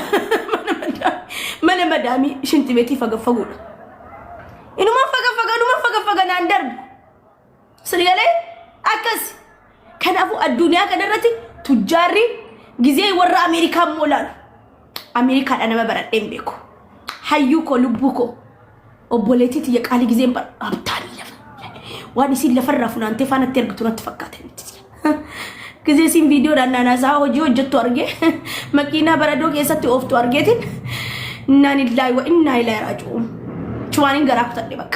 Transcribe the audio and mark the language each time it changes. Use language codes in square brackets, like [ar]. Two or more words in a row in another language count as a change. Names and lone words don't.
[om] mana madaamii shinti beetii fagaffaguudha inuma fagaffaga naan darbu sirgalee akkas kanaafuu addunyaa kanarratti tujjaarri gizee warra Ameerikaa moolaan Ameerikaadha nama baradheen beeku hayyuu ko lubbu ko obboleetiti ya qaali gizeen bar abtaani lafa waan isin lafarraa funaantee faanatti ergitu natti fakkaate gizee isin viidiyoo naannaasaa hojii hojjettu argee makiinaa baradoo keessatti ooftu argeetiin [ar] إنا لله وإنا إليه راجعون [om] chuwaanin garaa kutadhe bakka